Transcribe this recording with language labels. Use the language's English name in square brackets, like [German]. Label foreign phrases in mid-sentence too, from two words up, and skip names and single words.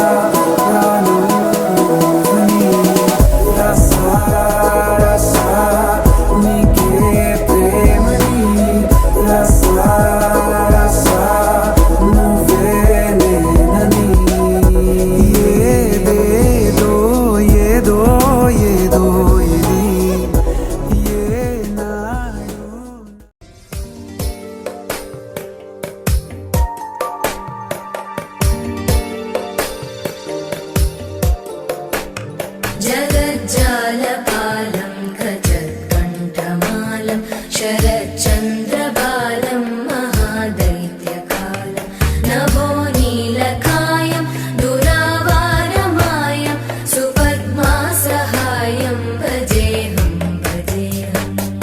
[Telugu] ప్రాణాలని రసా రసా నీకే ప్రేమని రసా రసా నువ్వే నేనని ఏదేదో ఏదో ఏదో ఇది ఏనాడు [Sanskrit] जगज्जालपालं खचत्कण्ठमालं शरच्चन्द्रबालं महादैत्यकालं नभोनीलकायं दुरावारमायं सुपद्मासहायं भजेऽहं भजेऽहम्